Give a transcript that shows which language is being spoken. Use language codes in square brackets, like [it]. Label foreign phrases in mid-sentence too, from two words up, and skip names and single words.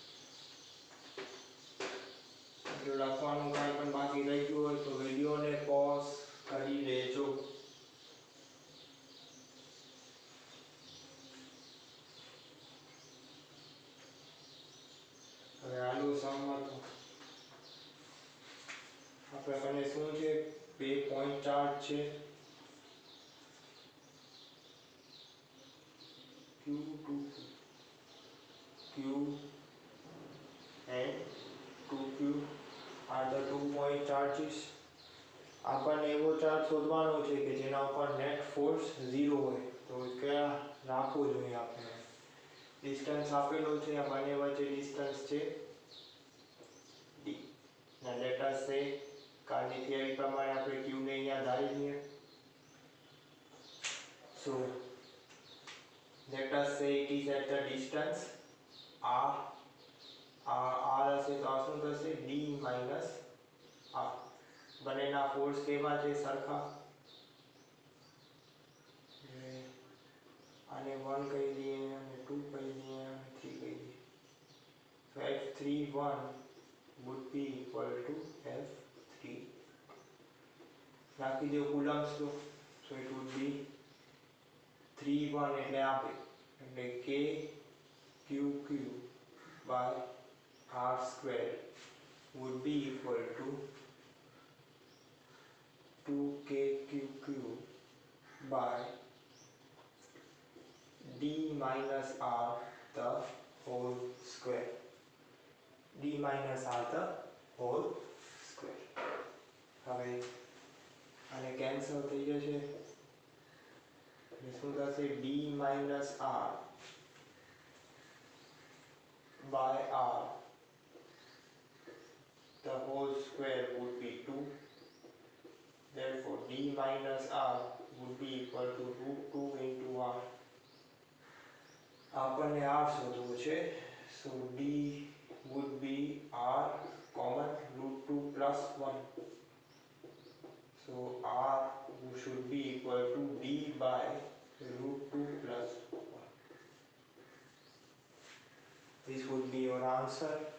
[gu] જો લખવાનું કાંઈ પણ બાકી રહી ગયું હોય તો વિડીયોને પોઝ કરી લેજો. હવે આલુ સમ હતું આપણે કને શું છે 2 [en] point charge [gu] છે Q2 [en] Q and 2Q are the 2 point charges. [gu] આપણને એવો ચાર્જ શોધવાનો છે કે જેના ઉપર નેટ ફોર્સ 0 હોય. તો ક્યાં રાખવું જોઈએ આપણે? ડિસ્ટન્સ આપેલો છે આ બંને વચ્ચે ડિસ્ટન્સ છે d. [en] Now let us say [gu] કાલની થિયરી પ્રમાણે આપણે q ને અહીંયા ધારી લઈએ. [en] So let us say it is at the distance r. [gu] r હશે તો આ શું થશે [en] d minus r. [gu] બંનેના ફોર્સ કેવા છે? સરખા. આને 1 કહી દઈએ અને 2 કહી દઈએ અને 3 કહી દઈએ. [en] So F31 would be equal to F3. [gu] રાખી દો કુલમ્સ લો. [en] So it would be 31 [gu] એટલે આપે એટલે [en] k q by r square would be equal to 2k q by d minus r the whole square. d minus r the whole square. [gu] હવે આને કેન્સલ થઈ જશે. શું થશે? [en] d minus r by r the whole square would be 2. Therefore d minus r would be equal to √2 into r. [gu] આપણને r શોધવું છે. [en] So d would be r common √2 plus 1. So r should be equal to d by √2 plus 1. This would be your answer.